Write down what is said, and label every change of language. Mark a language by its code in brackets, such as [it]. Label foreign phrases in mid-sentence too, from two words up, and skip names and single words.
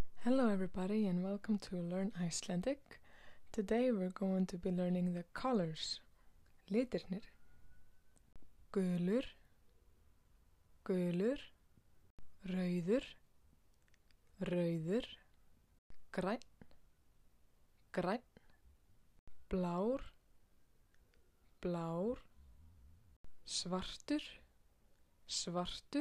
[en] Hello everybody and welcome to Learn Icelandic. Today we're going to be learning the colors. [is] Litirnir. Gulur, gulur, rauður, rauður, grænn, grænn, blár, blár, svartur, svartur,